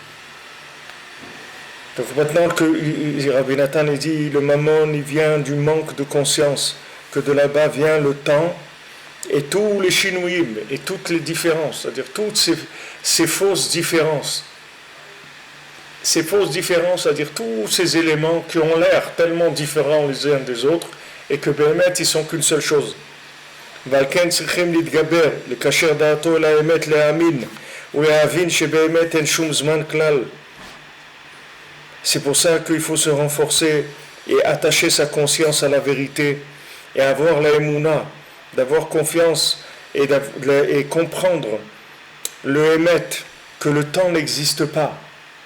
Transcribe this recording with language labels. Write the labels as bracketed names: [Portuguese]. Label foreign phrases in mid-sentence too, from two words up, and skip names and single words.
[French] Donc maintenant que Rabbi Nathan dit le mammon il vient du manque de conscience, que de là-bas vient le temps et tous les shinouïm et toutes les différences, c'est-à-dire toutes ces fausses différences. Ces fausses différences, c'est-à-dire tous ces éléments qui ont l'air tellement différents les uns des autres et que Béhémet ils sont qu'une seule chose. [Hebrew] ולכן צריכים להתגבר לקשר דעתו לאמת להאמין ולהבין שבאמת אין שום זמן כלל. [French] C'est pour ça qu'il faut se renforcer et attacher sa conscience à la vérité et avoir la émouna, d'avoir confiance et comprendre le émet, que le temps n'existe pas.